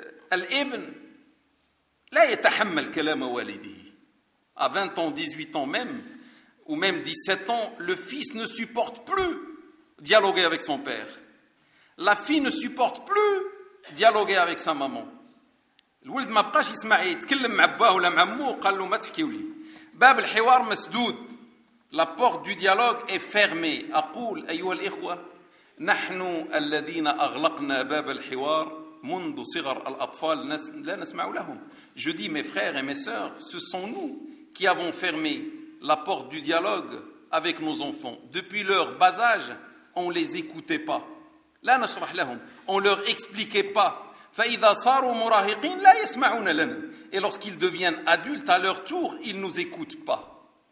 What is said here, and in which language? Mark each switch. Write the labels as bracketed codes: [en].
[ar] Al-ibn la yatahammal kalam walidihi, [fr] à 20 ans, 18 ans même, ou même 17 ans, le fils ne supporte plus dialoguer avec son père. La fille ne supporte plus dialoguer avec sa maman. [ar] الولد ما بقاش يسمع يتكلم مع باه ولا مع امه, قال له ما تحكيولي. باب الحوار مسدود. [fr] La porte du dialogue est fermée. [ar] أقول أيها الإخوة, نحن الذين أغلقنا باب الحوار منذ صغر الأطفال لا نسمع لهم. [fr] Je dis mes frères et mes sœurs, ce sont nous qui avons fermé la porte du dialogue avec nos enfants. Depuis leur bas âge, on les écoutait pas. [ar] لا نشرح لهم, [fr] on leur expliquait pas. [ar] فإذا صاروا مراهقين لا يسمعون لنا, [fr] et lorsqu'ils deviennent adultes, à leur tour, ils nous écoutent pas.